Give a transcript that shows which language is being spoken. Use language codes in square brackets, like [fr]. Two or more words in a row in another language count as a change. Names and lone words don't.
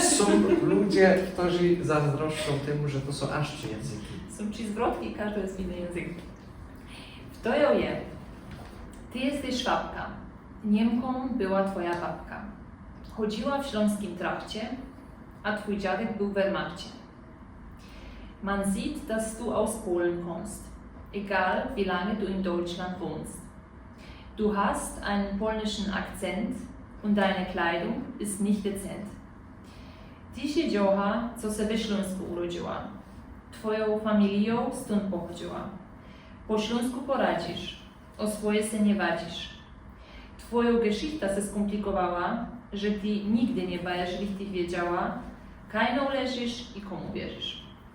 [pl] są ludzie, którzy zazdroszczą temu, że to są aż 3 języki. Są 3 zwrotki, każdy jest inny język. To ja wiem. Ty jesteś Szwabka. Niemką była twoja babka. Chodziła w śląskim trakcie, a twój dziadek był w Wehrmachcie. [de] Man sieht, dass du aus Polen kommst, egal wie lange du in Deutschland wohnst. Du hast einen polnischen Akzent und deine Kleidung ist nicht dezent. [szl] Ty się dziocha, co se we Śląsku urodziła. Twoją familią stąd pochodziła. Po śląsku poradzisz, o swoje se nie wadzisz. Twoją geschichta se skomplikowała, że ty nigdy nie będziesz richtig wiedziała, kajną leżysz i komu wierzysz.